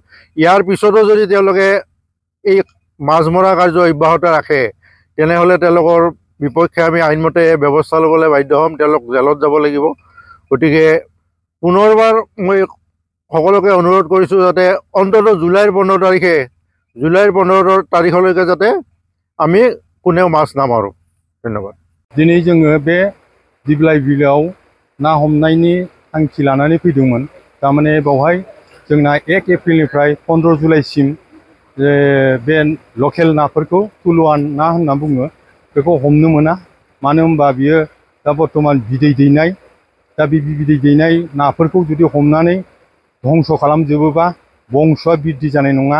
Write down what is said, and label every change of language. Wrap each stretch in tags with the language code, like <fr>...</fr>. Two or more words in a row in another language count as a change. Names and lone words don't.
<as>ইয়াৰ পিছতো যদি তেওঁলোকে এই মাছ মৰা কাৰ্য অব্যাহত ৰাখে তেনেহ'লে তেওঁলোকৰ বিপক্ষে আমি আইনমতে ব্যৱস্থা ল'বলৈ বাধ্য হ'ম, তেওঁলোক জেলত যাব লাগিব। গতিকে পুনৰবাৰ মই সকলোকে অনুৰোধ কৰিছোঁ যাতে অন্ততঃ জুলাইৰ 15 তাৰিখলৈকে যাতে আমি কোনেও মাছ নামাৰোঁ। ধন্যবাদ।</as> <brx>दिनै जोङो बे दिप्लाय बिलोआव ना हमनायनि थांखि लानानै फैदोंमोन। थारमाने बेवहाय जोंना 1 एप्रिलनिफ्राय 15 जुलाइसिम बे लकेल नाफोरखौ तुलुवा ना होनना बुङो बेखौ हमनो मोना। मानो होनबा बियो दा बर्तमान बिदै दैनाय, दा बे बिदै दैनाय नाफोरखौ जुदि हमनानै धंस खालामजोबोबा बंसआ बिदि जानाय नङा।</brx>